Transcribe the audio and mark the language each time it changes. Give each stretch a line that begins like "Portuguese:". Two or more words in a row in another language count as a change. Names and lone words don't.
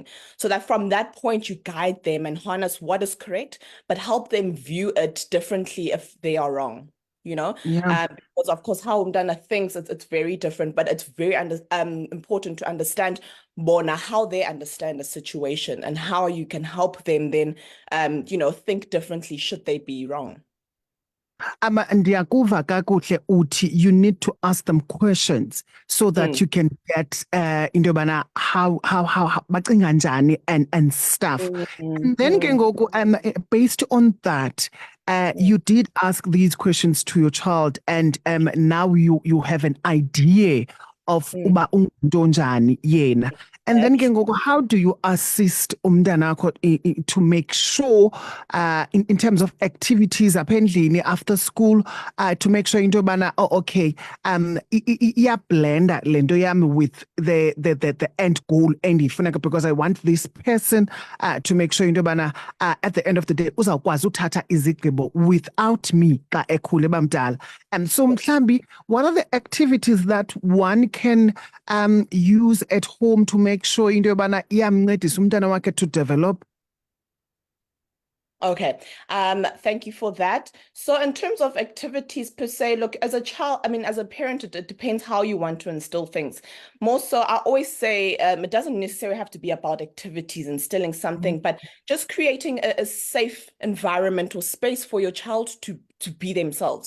English: So that from that point you guide them and harness what is correct, but help them view it differently if they are wrong. You know, yeah. because of course how umntana thinks it's very different, but it's very important to understand bona how they understand the situation and how you can help them then think differently should they be wrong.
Xhosa: Ndiyakuva kakuhle uthi
English: you need to ask them questions so that Mm, you can get into yobana how
Xhosa: bacinga njani
English: and stuff. mm, mm, And then ke mm, ngoku based on that mm, you did ask these questions to your child and now you have an idea of mm.
Xhosa: uba ungumuntu onjani yena.
English: And then ke That's ngoku how do you assist umntanakho to make sure in terms of activities
Xhosa: apha endlini
English: after school to make sure into yobana oh okay
Xhosa: iyablenda le nto yami
English: with the end goal endiyifuneka because I want this person to make sure into yobana at the end of the day
Xhosa: uzawukwazi uthatha izigqibo
English: without me
Xhosa: xa ekhule bamdala.
English: And so mhlambi what are the activities that one can use at home to make sure into yobana
Xhosa: iyamncedisa umntana wakhe
English: to develop. Okay. Thank you for that. So in terms of activities per se, look, as a child, I mean, as a parent, it depends how you want to instill things. More so, I always say it doesn't necessarily have to be about activities, instilling something, but just creating a safe environment or space for your child to be themselves.